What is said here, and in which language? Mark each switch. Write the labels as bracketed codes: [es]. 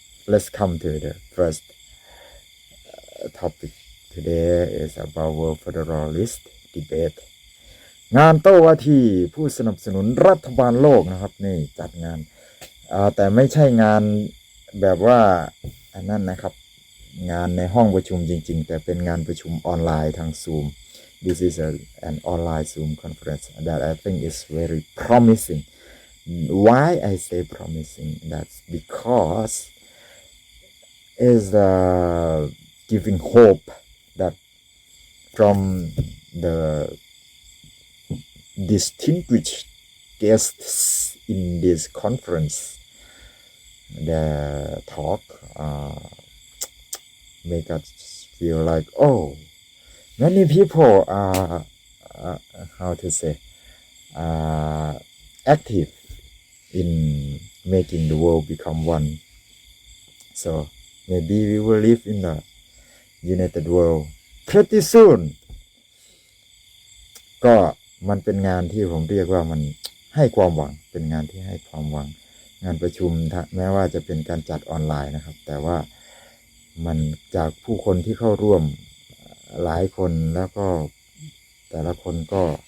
[en] let's come to the first topic today is about World Federalist debate [th] งานโต้วาทีผู้สนับสนุนรัฐบาลโลกนะครับนี่จัดงานแต่ไม่ใช่งานแบบว่าอันนั้นนะครับงานในห้องประชุมจริงๆแต่เป็นงานประชุมออนไลน์ทาง Zoom. [en] This is an online Zoom conference that I think is very promising. Why I say promising? That's because it's giving hope that from the distinguished guests in this conference, the talk make us feel like, oh, many people are how to say active in making the world become one. So maybe we will live in a united world pretty soon. [th] ก็มันเป็นงานที่ผมเรียกว่ามันให้ความหวังเป็นงานที่ให้ความหวังงานประชุมแม้ว่าจะเป็นการจัดออนไลน์นะครับแต่ว่ามันจากผู้คนที่เข้าร่วมหลายคนแล้วก็แต่ละคนก็